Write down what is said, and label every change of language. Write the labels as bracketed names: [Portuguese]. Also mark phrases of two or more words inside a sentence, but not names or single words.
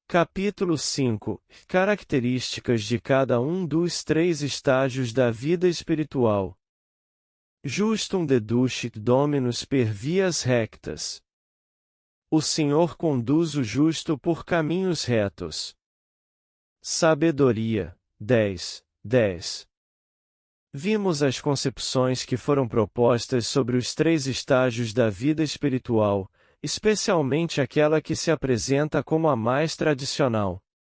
[Portuguese] Capítulo 5 – Características de cada um dos três estágios da vida espiritual. [Latin] Justum deducit Dominus per vias rectas. [Portuguese] O Senhor conduz o justo por caminhos retos. Sabedoria, 10. Vimos as concepções que foram propostas sobre os três estágios da vida espiritual, especialmente aquela que se apresenta como a mais tradicional.